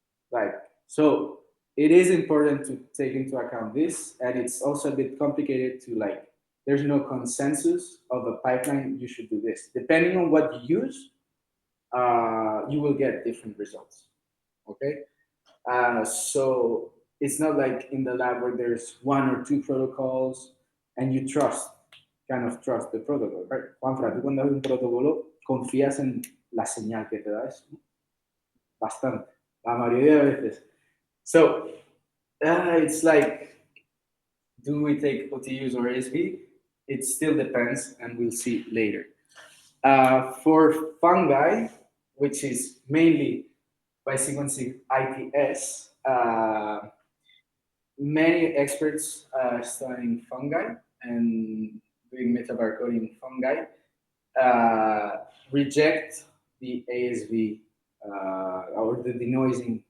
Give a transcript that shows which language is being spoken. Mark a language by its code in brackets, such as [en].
[en] Like, so it is important to take into account this, and it's also a bit complicated to like, there's no consensus of a pipeline, you should do this. Depending on what you use, you will get different results, okay? So it's not like in the lab where there's one or two protocols and you kind of trust the protocol, right? [es] Juanfra, tú cuando haces un protocolo, confías en la señal que te da eso. Bastante, la mayoría de veces. [en] So it's like, do we take OTUs or ASV? It still depends, and we'll see later. For fungi, which is mainly by sequencing ITS, many experts studying fungi and doing metabarcoding fungi reject the ASV or the denoising.